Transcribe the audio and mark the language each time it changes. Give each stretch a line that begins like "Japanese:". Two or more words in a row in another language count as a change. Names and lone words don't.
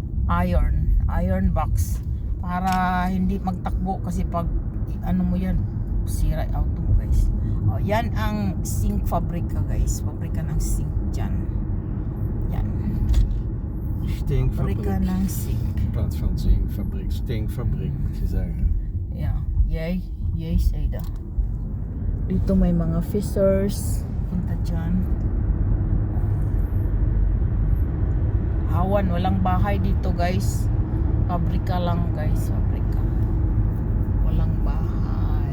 English: iron box
Filipino: para hindi magtakbo kasi pag ano mo yan, sira yung auto mo guys. Yan ang zinc fabrika guys, pabrika ng zinc dyan. Yan,
Dutch: Stinkfabriek.
Filipino: pabrika ng zinc.
Dutch: In plaats van zinkfabriek. Stinkfabriek moet je zeggen.
English: Yeah, yay Seda.
Filipino: Dito may mga fishers punta dyan. Hawan, walang bahay dito guys. Pabrika lang guys, pabrika. Walang bahay.